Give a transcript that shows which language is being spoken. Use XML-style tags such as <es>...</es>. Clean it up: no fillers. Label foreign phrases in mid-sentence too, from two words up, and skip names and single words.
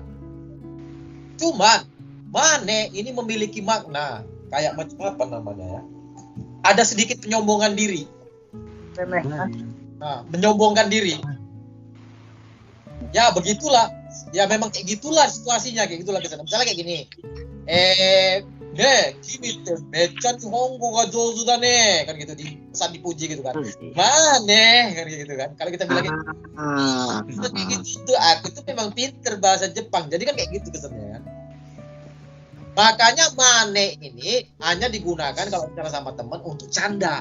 <id>Cuman, mane ini memiliki makna. Kayak macam apa namanya ya? Ada sedikit penyombongan diri. Nah, menyombongkan diri. Ya, begitulah. Ya, memang kayak gitulah situasinya. Kayak gitulah kesana. Misalnya kayak gini.</id> <ja>君てめっちゃ日本語が上手だね.</ja> <id>Kan gitu, pesan dipuji gitu kan. Mane, kan gitu kan. Kalau kita bilang gitu, kayak gitu, aku tuh memang pinter bahasa Jepang. Jadi kan kayak gitu kesannya kan. Makanya mane ini hanya digunakan kalau bicara sama teman untuk canda.</id>